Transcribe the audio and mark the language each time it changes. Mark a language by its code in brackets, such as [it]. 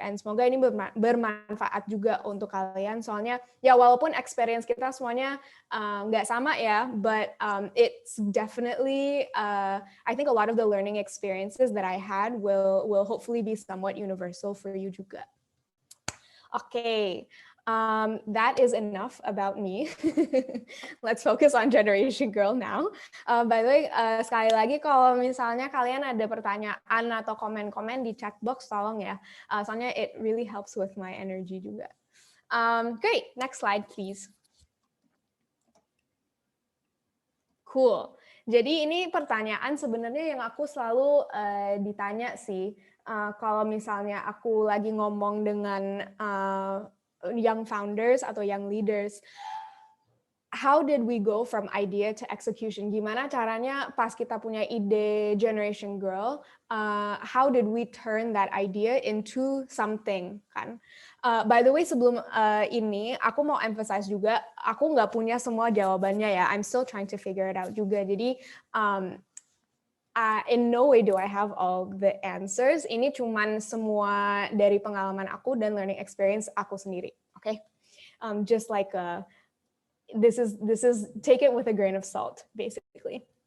[id] And semoga ini bermanfaat juga untuk kalian. Soalnya ya walaupun experience kita semuanya nggak sama ya, [en] but it's definitely I think a lot of the learning experiences that I had will hopefully be somewhat universal for you juga. Okay. That is enough about me. Let's focus on Generation Girl now. By the way, [id] sekali lagi kalau misalnya kalian ada pertanyaan atau komen-komen di chat box, tolong ya. Soalnya it really helps with my energy juga. [en] Great, next slide please. Cool. [id] Jadi ini pertanyaan sebenarnya yang aku selalu ditanya sih. Kalau misalnya aku lagi ngomong dengan young founders atau young leaders, [en] how did we go from idea to execution? [id] Gimana caranya pas kita punya ide [en] Generation Girl, how did we turn that idea into something, kan? By the way, [id] sebelum ini, aku mau emphasize juga, aku nggak punya semua jawabannya ya. [en] I'm still trying to figure it out juga. Jadi, in no way do I have all the answers. [id] Ini cuman semua dari pengalaman aku dan learning experience aku sendiri. [en] Okay, just like this is take it with a grain of salt, basically.